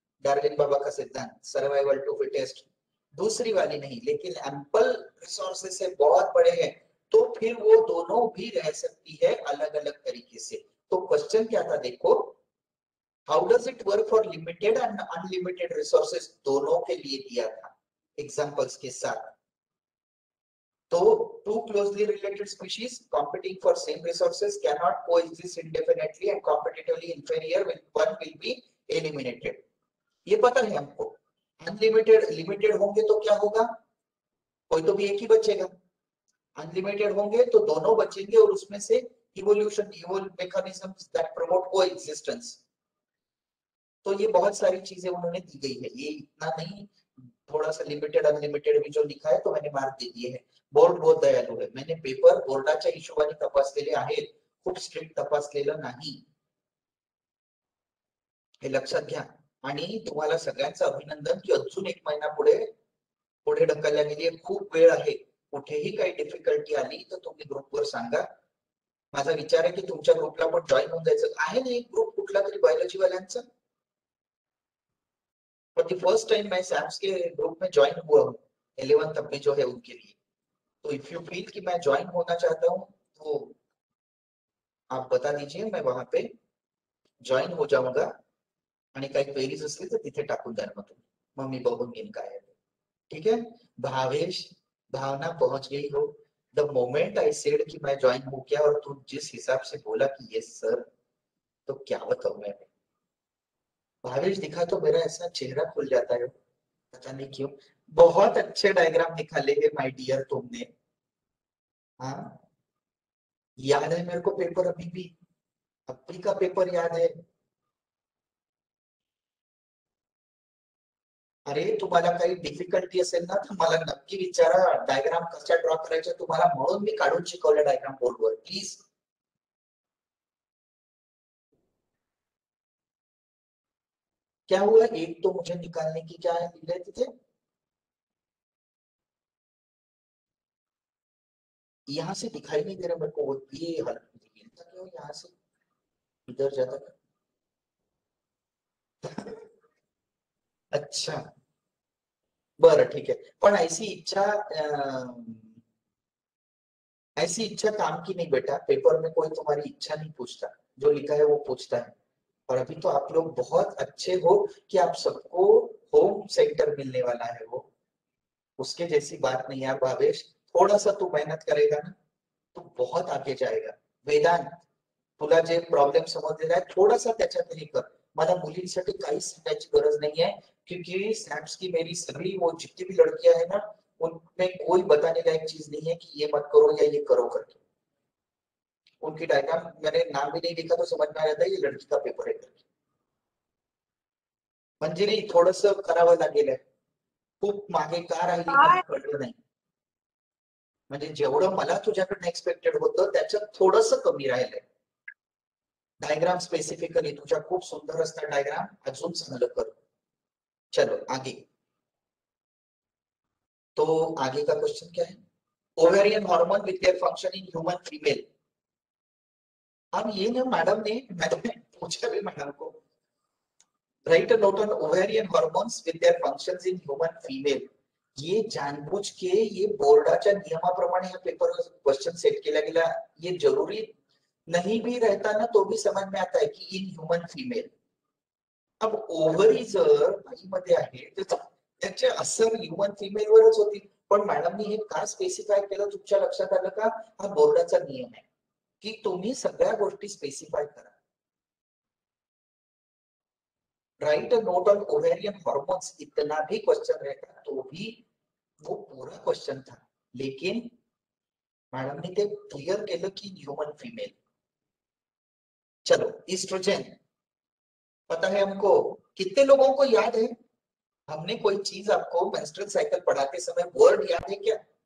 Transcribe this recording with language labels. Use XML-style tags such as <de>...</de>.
<hi>Darwin बाबा का सिद्धांत, survival to fittest. दूसरी वाली नहीं, लेकिन एम्पल रिसोर्सेस से बहुत बड़े हैं तो फिर वो दोनों भी रह सकती है अलग अलग तरीके से. तो क्वेश्चन क्या था देखो,</hi> <en>how does it work for limited and unlimited resources,</en> <hi>दोनों के लिए दिया था एग्जांपल्स के साथ.</hi> <en>तो two closely related species competing for same resources cannot coexist indefinitely and competitively inferior with one will be eliminated.</en> <hi>ये पता है हमको. अनलिमिटेड लिमिटेड होंगे तो क्या होगा, कोई तो भी एक ही बचेगा. अनलिमिटेड होंगे तो दोनों बचेंगे और उसमें से</hi> <en>Evolution mechanisms that promote coexistence.</en> <hi>तो ये बहुत सारी चीजें उन्होंने दी गई है, ये इतना नहीं, थोड़ा सा लिमिटेड अनलिमिटेड भी जो लिखा है तो मैंने मार्क दे दिए हैं. बोर्ड बहुत दयालू है,</hi> <mr>मैंने पेपर बोर्डाच्या हिशोबाने तपासलेले आहेत, खूप स्ट्रिक्ट तपासलेलं नाही, हे लक्षात घ्या. आणि तुम्हाला सगळ्यांचं अभिनंदन की अजून 1 महिना पुढे ढकलल्या गेली. खूप वेळ आहे, कुठेही काही डिफिकल्टी आली तर तुम्ही ग्रुपवर सांगा. माझा विचार आहे की तुमच्या ग्रुपला पण जॉईन होऊन जायचं आहे ना, एक ग्रुप कुठला तरी बायोलॉजी वाल्यांचा.</mr> <en>for the first time</en> <hi>मैं सैम्स के ग्रुप में ज्वाइन हुआ हूँ 11th में जो है उनके लिए. तो</hi> <en>if you feel</en> <hi>कि मैं ज्वाइन होना चाहता हूँ तो आप बता दीजिए, मैं वहां पे ज्वाइन हो जाऊंगा.</hi> <mr>आणि काही क्वेरीज असली तर तिथे टाकून द्या मग तुम्ही, मग मी बघून घेईन काय आहे.</mr> <hi>ठीक है भावेश, भावना पहुंच गई हो.</hi> <en>the moment I said</en> <hi>कि मैं ज्वाइन हो गया और तू जिस हिसाब से बोला कि यस सर, तो क्या बताऊं मैं. भावेश दिखा तो मेरा ऐसा चेहरा खुल जाता है, पता नहीं क्यों. बहुत अच्छे डायग्राम निकाले हैं</hi> <en>my dear</en> <hi>तुमने. हाँ याद है मेरे को पेपर, अभी भी अभी का पेपर याद है.</hi> <mr>अरे तुम्हाला काही डिफिकल्टी असेल ना तर मला नक्की विचारा, डायग्राम कशा ड्रॉ करायचे तुम्हाला म्हणून मी काढून शिकवलं डायग्राम बोर्डवर.</mr> <hi>प्लीज क्या हुआ, एक तो मुझे निकालने की क्या है तिथे, यहाँ से दिखाई नहीं दे रहा मेरे को, ये क्यों यहाँ से इधर जाता क्यों? अच्छा</hi> <mr>बरं ठीक आहे. पण</mr> <hi>ऐसी इच्छा काम की नहीं बेटा. पेपर में कोई तुम्हारी इच्छा नहीं पूछता, जो लिखा है वो पूछता है. और अभी तो आप लोग बहुत अच्छे हो कि आप सबको होम सेंटर मिलने वाला है. वो उसके जैसी बात नहीं यार भावेश. थोड़ा सा तू मेहनत करेगा ना तो बहुत आगे जाएगा.</hi> <mr>वेदांत, तुला जे प्रॉब्लेम समजलेला आहे थोडासा त्याच्यात हे कर. मला मुलींसाठी काहीच सांगायची गरज</mr> <hi>नहीं है, क्योंकि सैप्स की मेरी सभी वो जितनी भी लड़कियां है ना, उनमें कोई बताने लायक चीज नहीं है कि ये मत करो या ये करो करके. उनकी डायग्राम मैंने नाम भी नहीं लिखा तो समझ में आ जाता है ये लड़की का पेपर है करके.</hi> <mr>मंजिरी थोडस करावं लागेल. खूप मागे का राहिली मला कळलं नाही. म्हणजे जेवढं मला तुझ्याकडनं एक्सपेक्टेड होतं त्याच्यात थोडस कमी राहिलंय. डायग्राम स्पेसिफिकली तुझ्या खूप सुंदर असतात डायग्राम, अजून चांगलं कर.</mr> <hi>चलो आगे. तो आगे का क्वेश्चन क्या है?</hi> <en>Ovarian hormone with their function in human female.</en> <hi>अब ये ना मैडम ने पूछा भी मैडम को.</hi> <en>Write a note on ovarian hormones with their functions in human female.</en> <hi>ये जानबूझ के ये</hi> <mr>बोर्डाच्या नियमाप्रमाणे हा पेपर क्वेश्चन सेट केला गेला.</mr> <hi>ये जरूरी नहीं भी रहता ना तो भी समझ में आता है कि</hi> <en>In human female.</en> <mr>अब ओव्हरी जर बाईमध्ये आहे तर त्याचे असर ह्यूमन फीमेल वरच होतील. पण मॅडमनी हे का स्पेसिफाय केलं तुमच्या लक्षात आलं का? हा बोर्डाचा नियम आहे की तुम्ही सगळ्या गोष्टी स्पेसिफाय करा.</mr> <en>Write a note on ovarian hormones.</en> <hi>इतना भी क्वेश्चन रहता तो भी वो पूरा क्वेश्चन था, लेकिन मैडम ने</hi> <mr>ते क्लियर केलं</mr> <hi>की ह्यूमन फीमेल. चलो ईस्ट्रोजन पता है हमको. कितने लोगों को याद है हमने कोई चीज आपको मेंस्ट्रुअल साइकिल पढ़ाते समय वर्ड याद है क्या?</hi>